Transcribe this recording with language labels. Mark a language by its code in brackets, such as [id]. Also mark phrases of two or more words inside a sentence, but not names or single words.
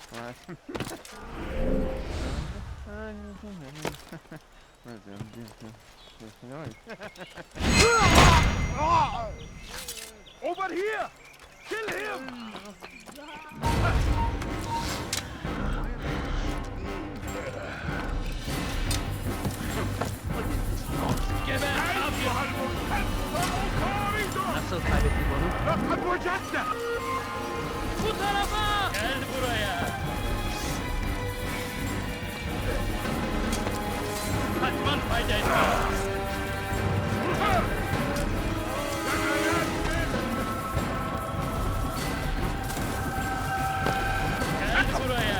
[en] Over here! Kill him! [tr] Nasıl kaybettik onu? [ar] لقد وجدته! [tr] Bu tarafa! Gel buraya! Kaçman fayda etmez. Gel buraya!